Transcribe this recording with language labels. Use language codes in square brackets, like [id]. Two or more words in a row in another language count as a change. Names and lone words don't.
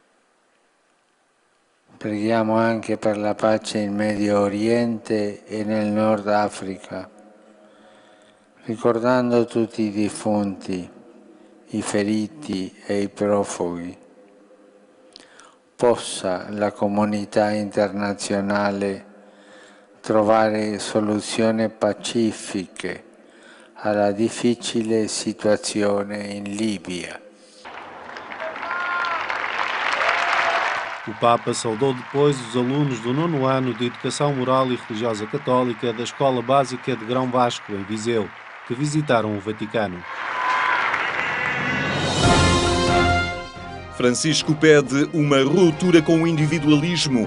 [it] Preghiamo anche per la pace in Medio Oriente e nel Nord Africa, ricordando tutti i defunti, i feriti e i profughi. Possa la comunità internazionale trovare soluzioni pacifiche alla difficile situazione in Libia. [pt] O Papa saudou depois os alunos do 9º ano de Educação Moral e Religiosa Católica da Escola Básica de Grão Vasco, em Viseu, que visitaram o Vaticano. Francisco pede uma ruptura com o individualismo.